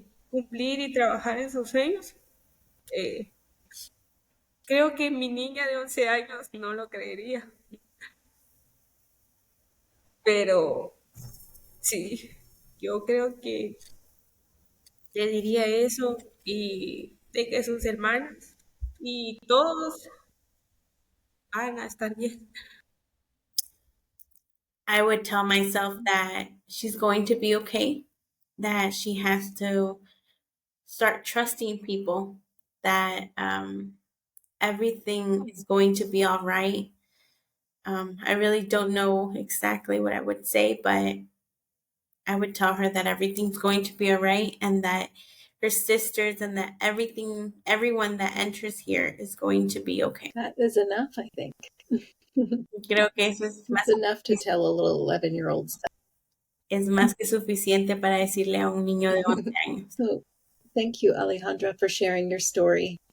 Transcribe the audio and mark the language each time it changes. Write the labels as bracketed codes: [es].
[es] cumplir y trabajar en sus sueños. Eh, Creo que mi niña de 11 años no lo creería, pero sí, yo creo que le diría eso y de que sus hermanos y todos van a estar bien. [en] I would tell myself that she's going to be okay, that she has to start trusting people, that everything is going to be all right. I really don't know exactly what I would say, but I would tell her that everything's going to be all right and that her sisters and that everyone that enters here is going to be okay. That is enough, I think. [es] Creo que eso [en] It's enough to tell a little 11-year-old stuff. [es] es más que suficiente para decirle a un niño de 11 años. [en] So thank you, Alejandra, for sharing your story.